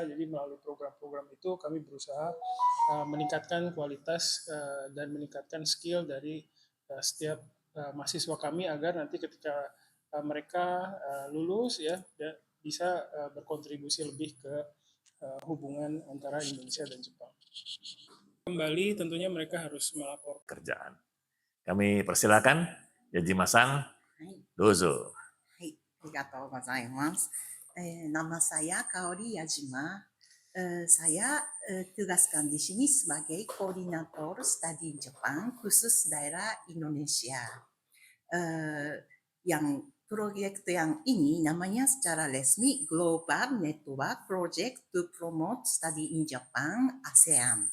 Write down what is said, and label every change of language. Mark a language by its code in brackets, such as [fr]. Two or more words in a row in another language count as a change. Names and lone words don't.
[id] Jadi melalui program-program itu kami berusaha meningkatkan kualitas dan meningkatkan skill dari setiap mahasiswa kami agar nanti ketika mereka lulus ya bisa berkontribusi lebih ke hubungan antara Indonesia dan Jepang. Kembali tentunya mereka harus melapor Kerjaan. Kami persilakan Yajima-san, dozo. [ja] はい、ありがとうございます。 [id] nama saya Kaori Yajima. Saya tugaskan di sini sebagai koordinator studi Jepang khusus daerah Indonesia. Yang proyek yang ini namanya secara resmi Global Network Project to Promote Study in Japan ASEAN.